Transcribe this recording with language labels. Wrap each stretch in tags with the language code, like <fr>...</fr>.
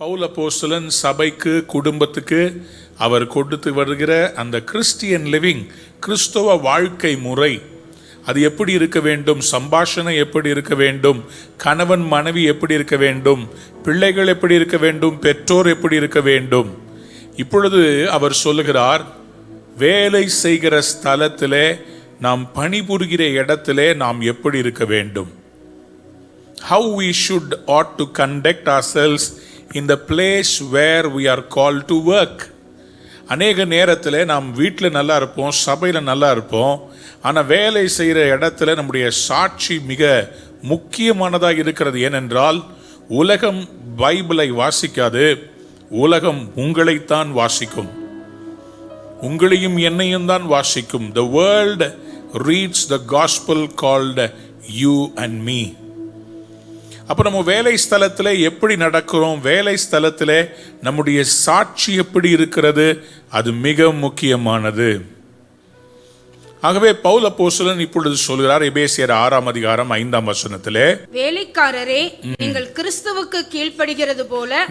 <ta>அப்போஸ்தலன் சபைக்கு, குடும்பத்துக்கு அவர் கொடுத்து வருகிற அந்த கிறிஸ்டியன் லிவிங், கிறிஸ்தவ வாழ்க்கை முறை, அது எப்படி இருக்க வேண்டும், சம்பாஷணை எப்படி இருக்க வேண்டும், கணவன் மனைவி எப்படி இருக்க வேண்டும், பிள்ளைகள் எப்படி இருக்க வேண்டும், பெற்றோர் எப்படி இருக்க வேண்டும். இப்பொழுது அவர் சொல்லுகிறார், வேலை செய்கிற ஸ்தலத்திலே, நாம் பணிபுரிகிற இடத்திலே நாம் எப்படி இருக்க வேண்டும்.</ta> <en>How we should ought to conduct ourselves in the place where we are called to work.</en> <ta>அநேக நேரத்தில் நாம் வீட்டில் நல்லா இருப்போம், சபையில் நல்லா இருப்போம், ஆனால் வேலை செய்கிற இடத்துல நம்முடைய சாட்சி மிக முக்கியமானதாக இருக்கிறது. ஏனென்றால் உலகம் பைபிளை வாசிக்காது, உலகம் உங்களைத்தான் வாசிக்கும், உங்களையும் என்னையும் தான் வாசிக்கும்.</ta> <en>The world reads the gospel called you and me.</en> <ta>அப்போ நம்ம வேலை ஸ்தலத்தில் எப்படி நடக்கிறோம், வேலை ஸ்தலத்தில் நம்முடைய சாட்சி எப்படி இருக்கிறது, அது மிக முக்கியமானது. ஆகவே பவுல் அப்போஸ்தலன் இப்பொழுது சொல்கிறார், எபேசியர் 6ஆம் அதிகாரம் 5ஆம் வசனத்திலே, வேலைக்காரரே நீங்கள் கிறிஸ்துவுக்கு கீழ்ப்படுகிறது போல.</ta>